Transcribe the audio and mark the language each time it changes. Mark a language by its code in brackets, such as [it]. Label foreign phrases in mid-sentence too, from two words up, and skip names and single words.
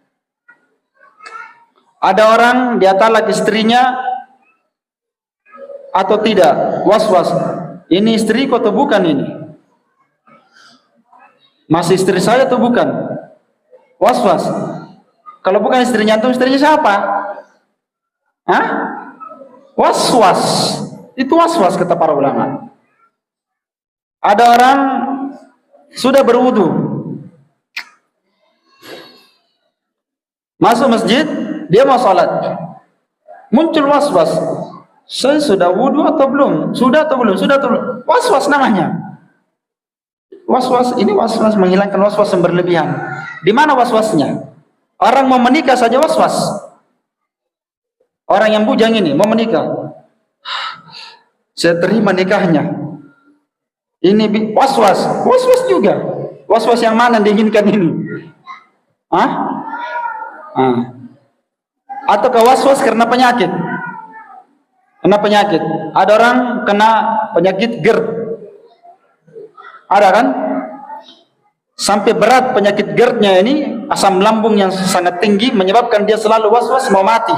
[id] Ada orang dia talak istrinya atau tidak, was-was. Ini istriku atau bukan ini? Masih istri saya atau bukan? Was-was. Kalau bukan istrinya, itu istrinya siapa? Hah? Was-was. Itu was-was kata para ulama. Ada orang sudah berwudu, masuk masjid, dia mau sholat, muncul was-was. Saya sudah wudu atau belum? Sudah atau belum? Sudah atau belum? Was-was namanya. Was-was ini was-was menghilangkan was-was yang berlebihan. Di mana was-wasnya? Orang mau menikah saja was-was. Orang yang bujang ini mau menikah, saya terima nikahnya. Ini was-was, was-was juga. Was-was yang mana diinginkan ini? Hah? Atau was-was karena penyakit? Kena penyakit. Ada orang kena penyakit GERD. Ada kan? Sampai berat penyakit GERD-nya ini, asam lambung yang sangat tinggi menyebabkan dia selalu was-was mau mati.